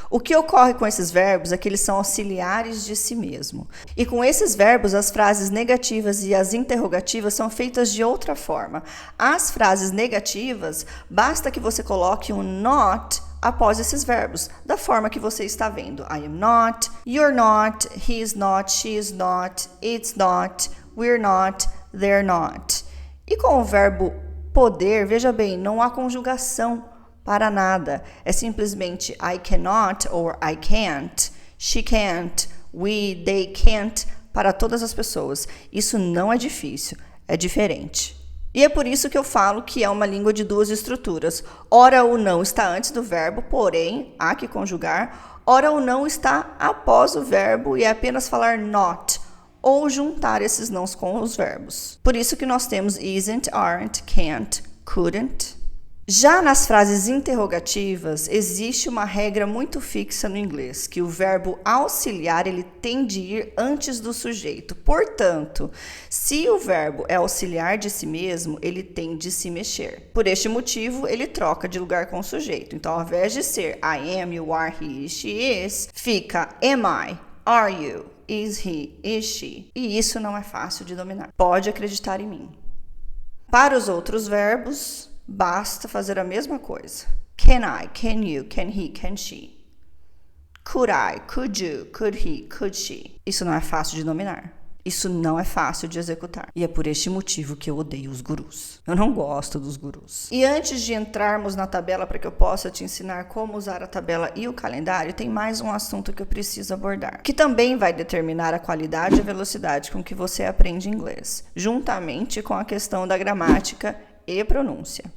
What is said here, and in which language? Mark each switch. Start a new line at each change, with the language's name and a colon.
Portuguese: O que ocorre com esses verbos é que eles são auxiliares de si mesmo. E com esses verbos, as frases negativas e as interrogativas são feitas de outra forma. As frases negativas, basta que você coloque um not após esses verbos, da forma que você está vendo.
English: I am not, you're not, he is not, she is not, it's not, we're not, they're not.
Portuguese: E com o verbo poder, veja bem, não há conjugação para nada. É simplesmente
English: I cannot or I can't, she can't, we, they can't
Portuguese: para todas as pessoas. Isso não é difícil, é diferente. E é por isso que eu falo que é uma língua de duas estruturas. Ora o não está antes do verbo, porém há que conjugar. Ora o não está após o verbo e é apenas falar not, ou juntar esses nãos com os verbos. Por isso que nós temos isn't, aren't, can't, couldn't. Já nas frases interrogativas, existe uma regra muito fixa no inglês, que o verbo auxiliar ele tem de ir antes do sujeito. Portanto, se o verbo é auxiliar de si mesmo, ele tem de se mexer. Por este motivo, ele troca de lugar com o sujeito. Então, ao invés de ser
English: I am, you are, he is, she is,
Portuguese: fica
English: am I, are you, is he, is she.
Portuguese: E isso não é fácil de dominar. Pode acreditar em mim. Para os outros verbos, basta fazer a mesma coisa.
English: Can I, can you, can he, can she. Could I, could you, could he, could she.
Portuguese: Isso não é fácil de dominar. Isso não é fácil de executar. E é por este motivo que eu odeio os gurus. Eu não gosto dos gurus. E antes de entrarmos na tabela para que eu possa te ensinar como usar a tabela e o calendário, tem mais um assunto que eu preciso abordar, que também vai determinar a qualidade e a velocidade com que você aprende inglês, juntamente com a questão da gramática e pronúncia.